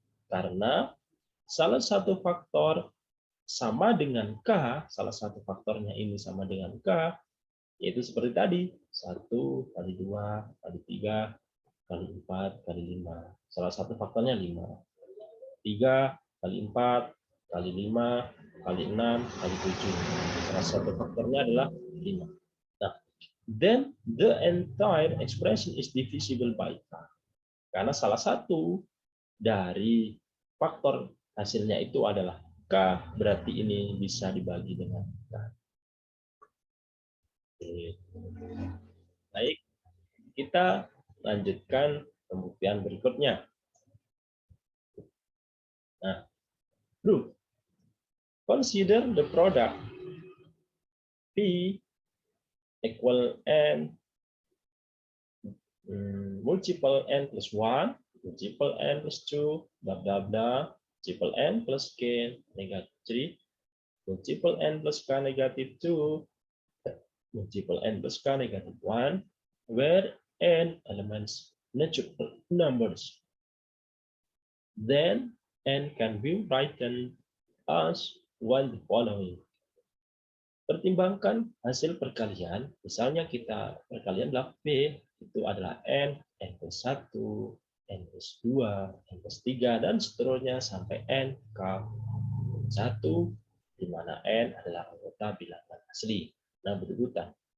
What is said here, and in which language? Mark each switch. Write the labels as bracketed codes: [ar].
[id] Karena salah satu faktor sama dengan k, salah satu faktornya ini sama dengan k, yaitu seperti tadi, 1 kali 2 kali 3 kali 4 kali 5. Salah satu faktornya 5. 3 kali 4 kali 5 kali 6 kali 7. Salah satu faktornya adalah 5. [en] Nah, then the entire expression is divisible by k. [id] Karena salah satu dari faktor hasilnya itu adalah k, berarti ini bisa dibagi dengan k. Baik, kita lanjutkan pembuktian berikutnya. [en] Nah, proof. Consider the product P equal n multiple n plus 1, multiple n plus 2, blah blah blah, multiple n plus k negative 3, multiple n plus k negative 2, multiple n plus k negative 1, where n elements natural numbers. Then n can be written as one the following. [id] Pertimbangkan hasil perkalian, misalnya kita perkalian adalah P, itu adalah n plus 1, n plus 2, n plus 3, dan seterusnya sampai n k 1, di mana n adalah anggota bilangan asli. Nah, berurutan.